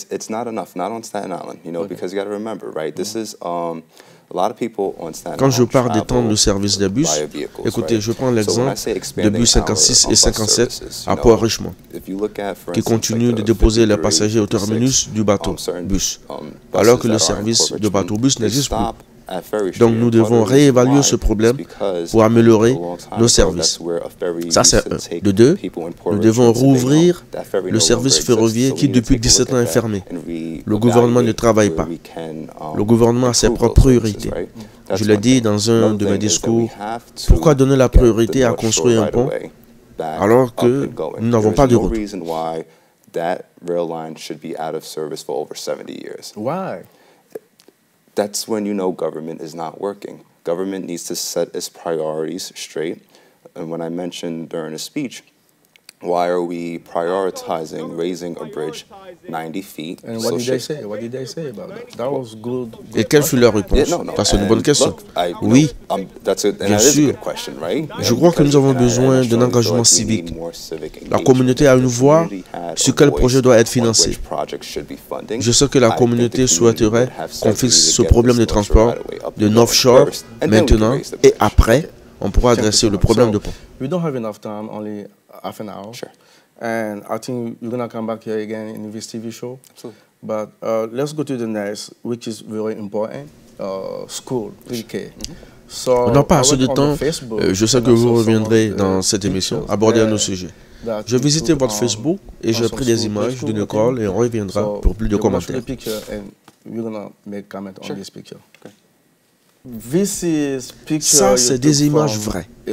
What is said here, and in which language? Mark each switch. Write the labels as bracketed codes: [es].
[en] Not on Staten Island, because you got to remember, right? This is [fr] Quand je parle des temps de service des bus, écoutez, je prends l'exemple de bus 56 et 57 à Port-Richmond, qui continuent de déposer les passagers au terminus du bateau bus, alors que le service de bateau-bus n'existe plus. Donc nous devons réévaluer ce problème pour améliorer nos services. Ça c'est un. De deux, nous devons rouvrir le service ferroviaire qui depuis 17 ans est fermé. Le gouvernement ne travaille pas. Le gouvernement a ses propres priorités. Je l'ai dit dans un de mes discours, pourquoi donner la priorité à construire un pont alors que nous n'avons pas de route? [en] Why? That's when you know government is not working. government needs to set its priorities straight. And when I mentioned during a speech, why are we prioritizing raising a bridge 90 feet? And what did they say? What did they say about that? That was good. [fr] Et quelle fut leur réponse? C'est une bonne question. Oui, bien sûr. Je crois que nous avons besoin d'un engagement civique. La communauté a une voix sur quel projet doit être financé. Je sais que la communauté souhaiterait qu'on fixe ce problème de transport de North Shore maintenant et après, on pourra adresser le problème de pont. [en] We don't have enough time, only half an hour. Sure. And I think you're going to come back here again in this TV show. Absolutely. But let's go to the next, which is very important, school, pre-K. [fr] On n'a pas assez de temps. Je sais que vous reviendrez dans cette émission, aborder un autre sujet. Je visitais votre Facebook et j'ai pris des images d'une école et on reviendra pour plus de commentaires. Ça, c'est des images vraies.